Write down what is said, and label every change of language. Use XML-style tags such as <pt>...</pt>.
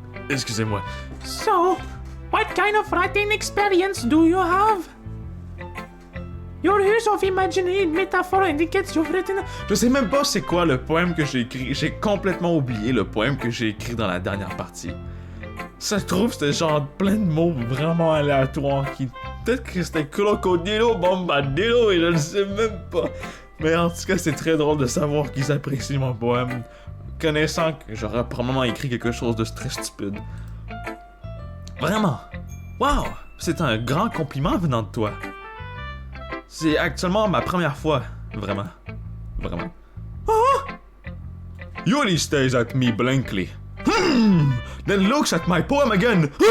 <fr>Excusez-moi.</fr> <en>So, what kind of writing experience do you have? Your use of imaginary metaphor indicates you've written...</en> <fr>Je sais même pas c'est quoi le poème que j'ai écrit. J'ai complètement oublié le poème que j'ai écrit dans la dernière partie. Ça se trouve, c'était genre plein de mots vraiment aléatoires qui... Peut-être que c'était crocodilo, bombadillo, et je ne sais même pas. Mais en tout cas, c'est très drôle de savoir qu'ils apprécient mon poème. Connaissant que j'aurais probablement écrit quelque chose de très stupide. Vraiment. Wow! C'est un grand compliment venant de toi. C'est actuellement ma première fois. Vraiment. Vraiment.</fr> <en>Yuri stares at me blankly. Then looks at my poem again.</en>